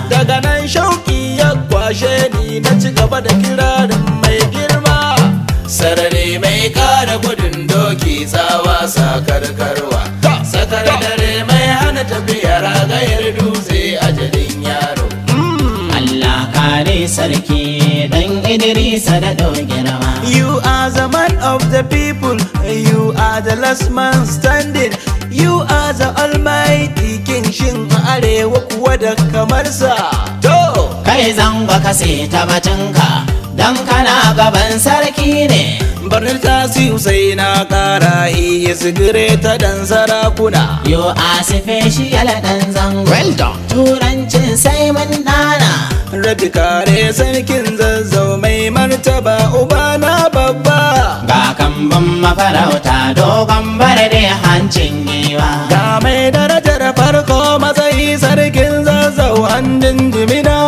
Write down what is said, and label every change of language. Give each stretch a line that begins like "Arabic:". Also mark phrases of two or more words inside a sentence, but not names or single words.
Hausa: Daga nan shauki ya kwashe ni, na ci gaba da kirarin mai girma. Sarari mai kara gudun doki, tsawa sa karkarwa. Sakar dare mai hana tafiya, ragayar dutse, ajalin yaro. Allah kare sarki, dan Idrisa da ɗau girma.
English: You are the man of the people, you are the last man standing, you are the almighty king.
Hausa: Shin a arewa kuwa da kamar sa? To! Kai zango ka sai ta batunka, dan kana gaban sarki ne. Barnar ta siyu sai na kara,
English: he is greater than sarakuna. You are special
Hausa: dan zango.
English: Well done.
Hausa: Turancin sai mun dana. Rabi kare sarkin Zazzau mai martaba, uba na babba. Ga kambun mafarauta, dogon barde, hancin giwa. Ga mai darajar farko, matsayi, Sarkin Zazzau, handin jimina.